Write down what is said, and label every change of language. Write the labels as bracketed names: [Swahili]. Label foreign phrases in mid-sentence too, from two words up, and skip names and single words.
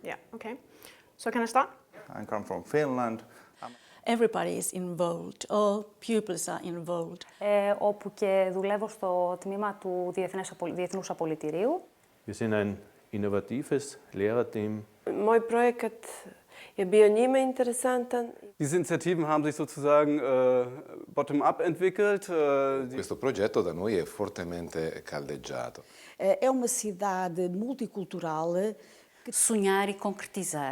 [English] Okay. So can I start? I come from Finland. Everybody is involved, all pupils are involved. [Greek] Όπου και δουλεύω στο τμήμα του Διεθνούς Απολυτηρίου. [German] Wir sind ein innovatives Lehrerteam. [Serbian] Moj projekat je bio njima interesantan. [German] Diese Initiativen haben sich sozusagen bottom-up entwickelt. [Italian] Questo progetto da noi è fortemente caldeggiato. [Portuguese] É uma cidade multicultural. Sonhar e concretizar.